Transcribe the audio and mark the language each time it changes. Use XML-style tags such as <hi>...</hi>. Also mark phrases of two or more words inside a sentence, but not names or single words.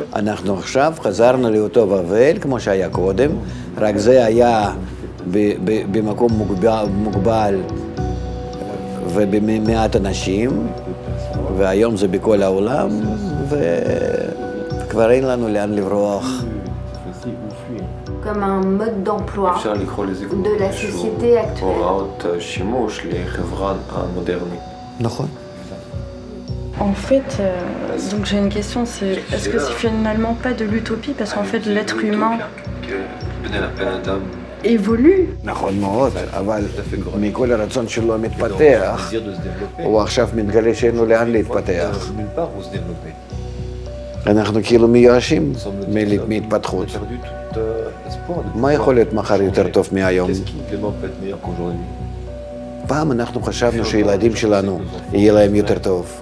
<he>אנחנו עכשיו חזרנו לאותו בבל כמו שהיה קודם, רק זה היה במקום מוגבל ובמעט אנשים, והיום זה בכל העולם, וכבר אין לנו לאן לברוח.</he> <fr>Comme un mode d'emploi de la société actuelle.</fr> <he>שימוש לחברה המודרנית. נכון.</he> <fr>En fait, donc j'ai une question, c'est est-ce que c'est finalement pas de l'utopie parce qu'en fait l'être humain évolue?</fr> <he>נכון מאוד, אבל מכל הרצון שלו מתפתח, הוא עכשיו מתגלה שאין לו לאן להתפתח. אנחנו כאילו מיואשים מהתפתחות. מה יכול להיות מחר יותר טוב מהיום? פעם אנחנו חשבנו שילדים שלנו יהיה להם יותר טוב.</he>